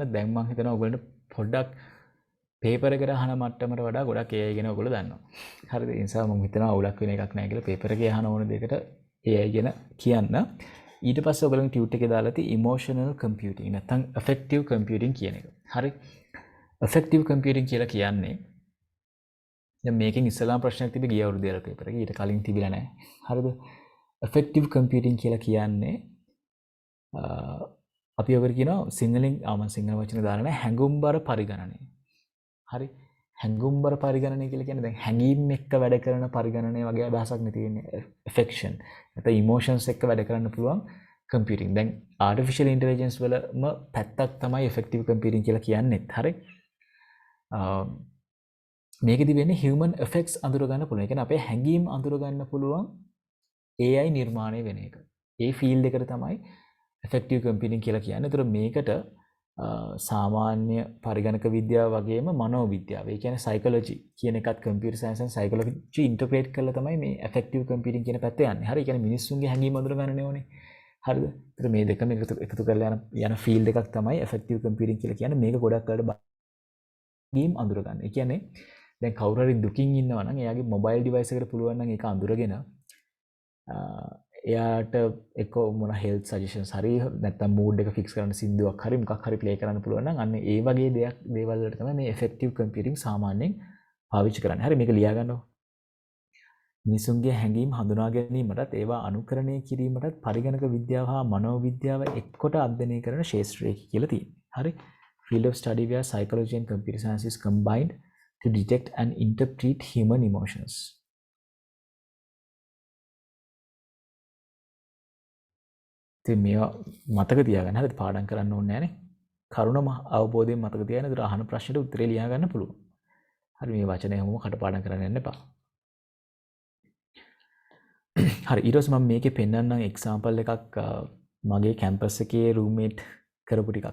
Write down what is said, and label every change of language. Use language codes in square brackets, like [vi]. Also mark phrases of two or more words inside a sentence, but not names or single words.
[si] දැන් මම හිතනවා ඔයගොල්ලන්ට පොඩ්ඩක් පේපර් එකට අහන මට්ටමට වඩා ගොඩක් AI ගැන ඔයගොල්ලෝ දන්නවා. හරිද? ඒ නිසා මම හිතනවා අවුලක් වෙන එකක් නැහැ කියලා පේපර් එකේ අහන ඕන දෙයකට AI ගැන කියන්න. ඊට පස්සේ ඔයගොල්ලන් ටියුට් එකේ දාලා තියෙ [en] emotional computing [si] නැත්නම් [en] affective computing [si] කියන එක. හරි. [en] affective computing [si] කියලා කියන්නේ දැන් මේකෙන් ඉස්සලාම ප්‍රශ්නයක් තිබි ගිය අවුරුද්දේ වල පේපර් එකේ ඊට කලින් තිබිලා නැහැ. හරිද? [en] affective computing [si] කියලා කියන්නේ අපි ඔකට කියනවා සිංහලෙන් සිංහල වචන දාලා නැහැ හැඟුම්බර පරිගණනය. හරි. හැඟුම්බර පරිගණනය කියලා කියන්නේ දැන් හැඟීම් එක්ක වැඩ කරන පරිගණනය වගේ අදහසක් නේ තියෙන්නේ. affection නැත්නම් emotions එක්ක වැඩ කරන්න පුළුවන් computing. දැන් [en] artificial intelligence [si] වලම පැත්තක් තමයි [en] effective computing [si] කියලා කියන්නේ. හරි. මේකෙදි වෙන්නේ [en] human effects [si] අඳුර ගන්න පුළුවන්. ඒ කියන්නේ අපේ හැඟීම් අඳුර ගන්න පුළුවන් AI නිර්මාණය වෙන එක. ඒ ෆීල්ඩ් එකට තමයි [en] effective computing [si] කියලා කියන්නේ. ඒතර මේකට සාමාන්‍ය පරිගණක විද්‍යාව වගේම මනෝවිද්‍යාව, ඒ කියන්නේ psychology කියන එකත් [en] computer science and psychology integrate [si] කරලා තමයි මේ [en] effective computing [si] කියන පැත්ත යන්නේ. හරි. ඒ කියන්නේ මිනිස්සුන්ගේ හැඟීම් අඳුර ගන්න ඕනේ. හරිද? ඒතර මේ දෙකම එකතු කරලා යන ෆීල්ඩ් එකක් තමයි [en] effective computing [si] කියලා කියන්නේ. මේක ගොඩක් වෙලාවට හැඟීම් අඳුර ගන්න. ඒ කියන්නේ දැන් කවුරු හරි දුකින් ඉන්නවා නම් එයාගේ [en] mobile device [si] එකට පුළුවන් නම් ඒක අඳුරගෙන එයාට එක මොන [en] health suggestions [si] හරි නැත්නම් මූඩ් එක ෆික්ස් කරන්න සින්දුවක් හරි මොකක් හරි ප්ලේ කරන්න පුළුවන් නම් අන්න ඒ වගේ දේවල් වලට තමයි මේ [en] effective computing [si] සාමාන්‍යයෙන් පාවිච්චි කරන්නේ. හරි මේක ලියා ගන්නවා. මිනිසුන්ගේ හැඟීම් හඳුනා ගැනීමටත් ඒවා අනුකරණය කිරීමටත් පරිගණක විද්‍යාව හා මනෝවිද්‍යාව එක්කොට අධ්‍යයනය කරන ශාස්ත්‍රය කියලා තියෙනවා. හරි. [en] Field of study where psychology and computer science is combined to detect and interpret human emotions. [si] ඉතින් මේවා මතක තියාගන්න. හරිද? පාඩම් කරන්න ඕනේ නැහනේ. කරුණම අවබෝධයෙන් මතක තියාගෙන ඉතින් අහන ප්‍රශ්නෙට උත්තරේ ලියා ගන්න පුළුවන්. හරි මේ වචනේ හැමෝම කටපාඩම් කරන්න යන්න එපා. හරි ඊට පස්සේ මම මේකේ පෙන්නන්නම් එක්සැම්පල් එකක් මගේ කැම්පස් එකේ රූම්මේට් කරපු ටිකක්.